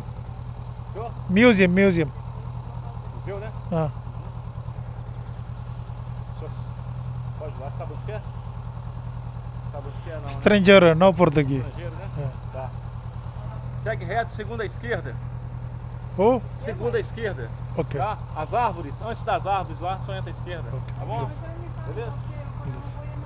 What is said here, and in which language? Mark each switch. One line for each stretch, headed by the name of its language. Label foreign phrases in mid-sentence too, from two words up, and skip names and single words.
Hindi: म्यूजियम।
Portuguese: Museu, né?
Hindi: हाँ।
Portuguese: Pode ir lá, sabe onde que é? Sabe onde que é? Não,
English: stranger, no Portuguese.
Portuguese: estrangeiro, né? É. Tá. Segue reto, segunda à esquerda. Oh, Segunda à esquerda. ok. Tá? As árvores, antes das árvores lá, só entra à esquerda. Tá bom? Beleza. Beleza? Beleza.